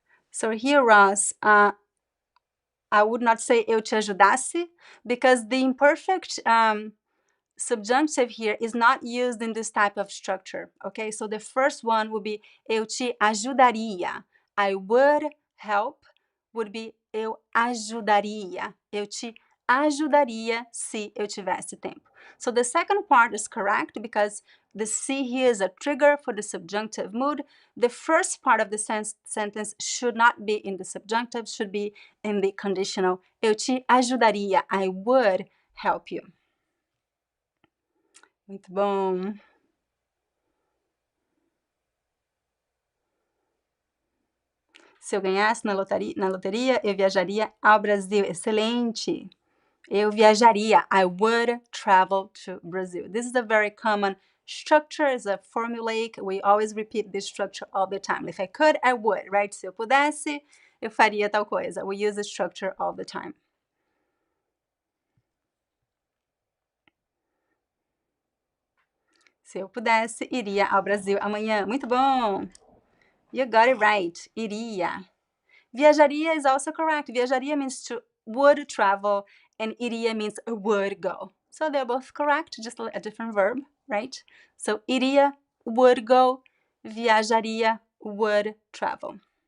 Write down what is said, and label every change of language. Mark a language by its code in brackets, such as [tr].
[en] So here, Ross, I would not say [pt] eu te ajudasse [en] because the imperfect subjunctive here is not used in this type of structure, okay? So the first one would be [pt] eu te ajudaria. [en] I would help would be [pt] eu ajudaria. Eu te ajudaria se eu tivesse tempo. [en] So the second part is correct because the se here is a trigger for the subjunctive mood. The first part of the sentence should not be in the subjunctive, should be in the conditional. [pt] Eu te ajudaria. [en] I would help you. [pt] Muito bom. Se eu ganhasse na loteria, eu viajaria ao Brasil. Excelente. Eu viajaria. [en] I would travel to Brazil. This is a very common structure. It's a formulaic. We always repeat this structure all the time. If I could, I would, right? [pt] Se eu pudesse, eu faria tal coisa. [en] We use this structure all the time. [pt] Se eu pudesse, iria ao Brasil amanhã. Muito bom. [en] You got it right. Iria. Viajaria is also correct. Viajaria means to would travel, and iria means would go. So they're both correct, just a different verb, right? So iria, would go. Viajaria, would travel.